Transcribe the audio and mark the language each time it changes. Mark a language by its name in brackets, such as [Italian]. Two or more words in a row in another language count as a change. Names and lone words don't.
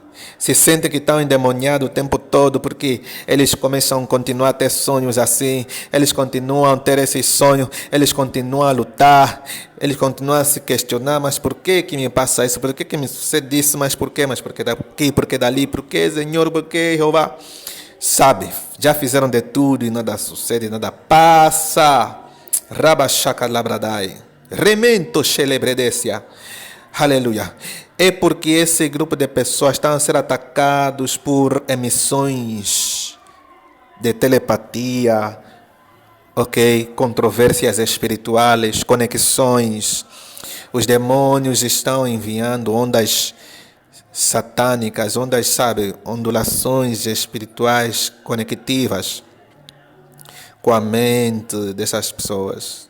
[Portuguese] Se sentem que estão endemoniados o tempo todo, porque eles começam a continuar a ter sonhos assim, eles continuam a ter esses sonhos, eles continuam a lutar, eles continuam a se questionar, mas por que me passa isso? Por que me sucede isso? Mas por quê? Mas por que daqui? Por que dali? Por que, Senhor? Por que, Jeová? Sabe, já fizeram de tudo e nada sucede, nada passa. Rabachaka labradai. Remento celebredecia. Aleluia. É porque esse grupo de pessoas estão a ser atacados por emissões de telepatia, ok? Controvérsias espirituais, conexões. Os demônios estão enviando ondas satânicas, ondas, sabe, ondulações espirituais conectivas com a mente dessas pessoas.